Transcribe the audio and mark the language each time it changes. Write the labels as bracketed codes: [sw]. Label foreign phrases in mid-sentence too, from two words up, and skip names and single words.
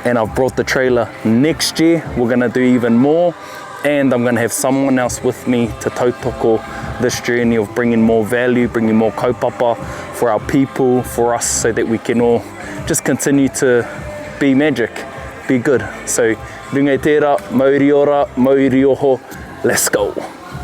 [en] and I've brought the trailer. Next year we're gonna do even more, and I'm gonna have someone else with me to tautoko this journey of bringing more value, bringing more kaupapa for our people, for us, so that we can all just continue to be magic, be good. So, [mi] runga i tērā, mauri ora, mauri oho, [en] let's go.